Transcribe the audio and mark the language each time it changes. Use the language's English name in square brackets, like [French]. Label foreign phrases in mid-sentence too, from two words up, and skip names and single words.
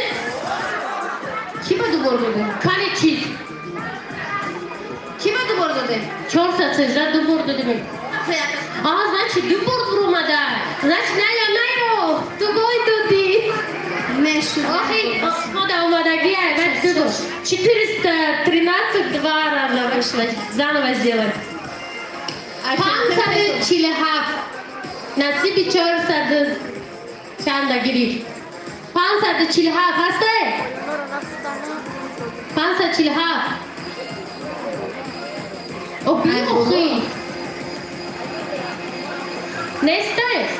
[Tajik] Ки ба ду бор доде? Кане чӣ? Ки ба ду бор доде? 413 ду бор додем. Значит, ду бор буромада. Значит, наё. Ду бор доди. Охи, мода омадаги, айбат ду бор. [Russian] 413 два раза вышло. Заново сделаем. 547. [Tajik] Насиби 400 чанда гирифт. 547 ҳасте? 547. Охи. Несте?